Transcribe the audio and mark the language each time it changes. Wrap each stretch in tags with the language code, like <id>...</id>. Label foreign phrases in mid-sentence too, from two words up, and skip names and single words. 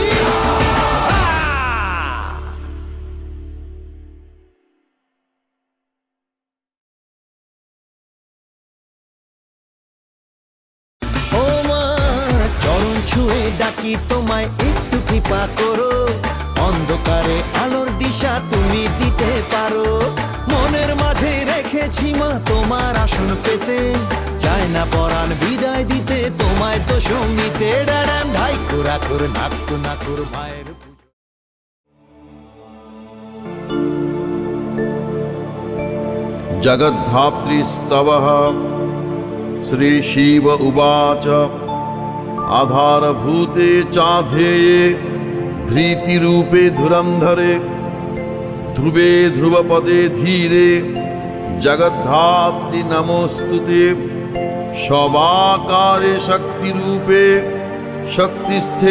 <bn>ও মা চরণ ছুঁয়ে ডাকি তোমায় একটু কৃপা করো, অন্ধকারে আলোর দিশা তুমি দিতে পারো। মনের মাঝে রেখেছি মা তোমার আসন পেতে, চায় না পরাণ বিদায় দিতে তোমায় দশমীতে। ড্যাডাম ঢাই কুড়াকুর নাক্কু নাকুর মায়ের পুজো।</bn> <sa>जगद्धात्रीस्तवः श्रीशिव उवाच आधारभूते चाध्येये धृतिरूपे धुरन्धरे ध्रुवे ध्रुवपदे धीरे जगद्धात्री नमोस्तुते शवाकारे शक्तिरूपे शक्तिस्थे</sa>